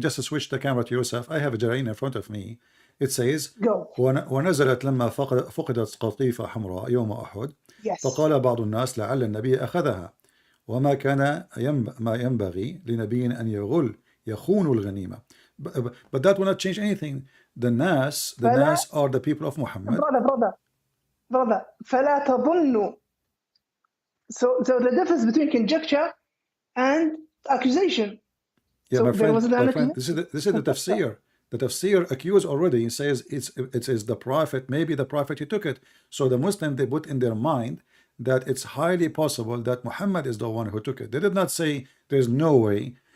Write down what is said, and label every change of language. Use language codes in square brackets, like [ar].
[en] Just to switch the camera to yourself. I have a Jalalain in front of me. It says [ar] ونزلت لما فقدت قطيفة حمراء يوم أحد فقال بعض الناس لعل النبي أخذها وما كان ما ينبغي لنبي أن يخون الغنيمة. [en] But that will not change anything. The Nas are the people of Muhammad. [ar] Brother, فلا تظنوا. [en] So the difference between conjecture and accusation. Yeah, so my friend, this is the tafsir. The tafsir accused already says it is the prophet, maybe the prophet he took it. So the Muslim, they put in their mind that it's highly possible that Muhammad is the one who took it. They did not say there's no way.